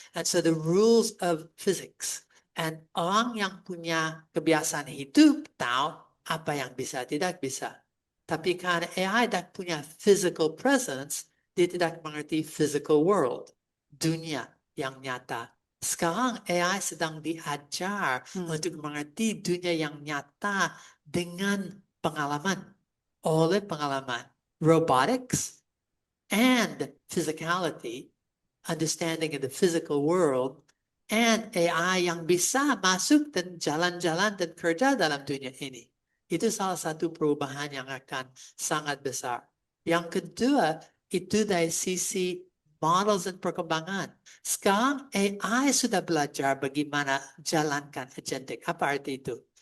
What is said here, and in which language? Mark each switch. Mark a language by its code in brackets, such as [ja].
[en] And so the rules of physics. [id] And orang yang punya kebiasaan hidup tahu apa yang bisa, tidak bisa. Tapi karena AI tidak punya physical presence, dia tidak mengerti physical world, dunia yang nyata. Sekarang AI sedang diajar untuk mengerti dunia yang nyata dengan pengalaman, oleh pengalaman. [en] Robotics and physicality, understanding of the physical world, [id] and AI yang bisa masuk dan jalan-jalan dan kerja dalam dunia ini. Itu salah satu perubahan yang akan sangat besar. Yang kedua, itu dari sisi models dan perkembangan. Sekarang AI sudah belajar bagaimana jalankan agentic. Apa arti itu?